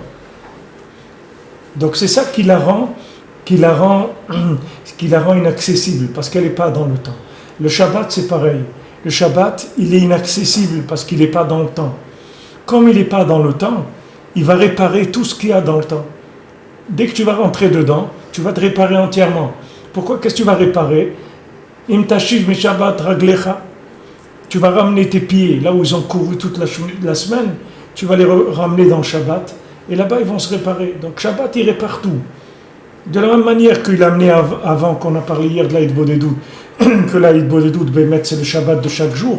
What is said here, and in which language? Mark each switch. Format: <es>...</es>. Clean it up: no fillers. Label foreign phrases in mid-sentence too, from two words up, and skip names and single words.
<fr>Donc c'est ça qui la rend inaccessible, parce qu'elle n'est pas dans le temps. Le Shabbat, c'est pareil. Le Shabbat, il est inaccessible parce qu'il n'est pas dans le temps. Comme il n'est pas dans le temps, il va réparer tout ce qu'il y a dans le temps. Dès que tu vas rentrer dedans, tu vas te réparer entièrement. Pourquoi? Qu'est-ce que tu vas réparer?</fr> <he>אם תשיב משבת רגלך.</he> <fr>Tu vas ramener tes pieds, là où ils ont couru toute la semaine, tu vas les ramener dans le Shabbat, et là-bas ils vont se réparer. Donc Shabbat, il répare tout. De la même manière qu'il a amené avant, qu'on a parlé hier de l'</fr> <he>Aïd Bodedout,</he> <fr>que l'</fr> <he>Aïd Bodedout,</he> <fr>Bémet, c'est le Shabbat de chaque jour.</fr>